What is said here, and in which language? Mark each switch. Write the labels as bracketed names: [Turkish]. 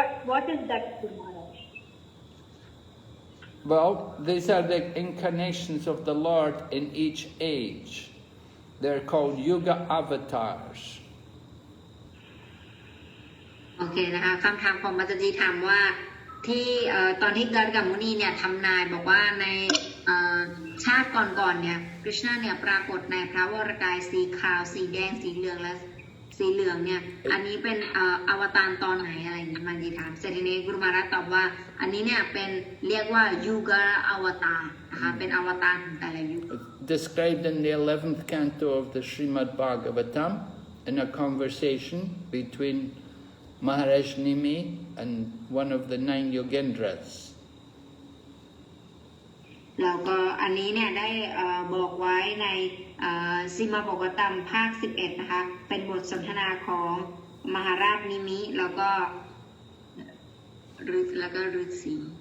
[English] What is that, Guru Maharaj? Well, these are the incarnations of the Lord in each age. They're called Yuga avatars. [Thai] โอเคนะคะคำถามของมัจจีถามว่าที่ตอนที่กัลกัมมุนีเนี่ยทำนายบอกว่าในชาติก่อนๆเนี่ยกฤษณะเนี่ยปรากฏในพระวรกายสีขาวสีแดงสีเหลืองและสีเหลืองเนี่ยอันนี้เป็นอวตารตอนไหนอะไรอย่างนี้มัจจีถามเสร็จทีนี้กุรุมารัตตอบว่าอันนี้เนี่ยเป็นเรียกว่ายูกะอวตารนะคะเป็นอวตารของแต่ละยุค [English] Described in the 11th canto of the Srimad Bhagavatam in a conversation between Maharaj Nimi and one of the 9 Yogendras. [Thai] แล้วก็อันนี้เนี่ยได้บอกไว้ในซีมาบกตัมภาค 11 นะคะเป็นบทสนทนาของมหาราชนิมิแล้วก็ฤาษี